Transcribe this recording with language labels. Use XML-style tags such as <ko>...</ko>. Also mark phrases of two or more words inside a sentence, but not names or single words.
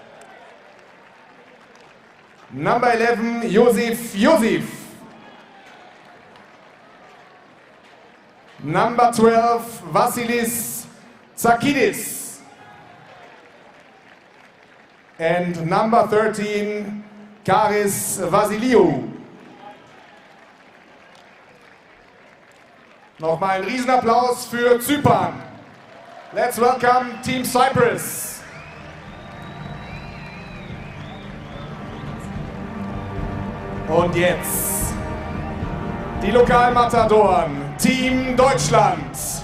<en>Number 11, Josef. Number 12, Vasilis Tsakidis. And number 13, Karis Vasiliou.</en> <de>Nochmal ein Riesenapplaus für Zypern.</de> <en>Let's welcome Team Cyprus.</en> <de>Und jetzt die Lokalmatadoren, Team Deutschland.</de>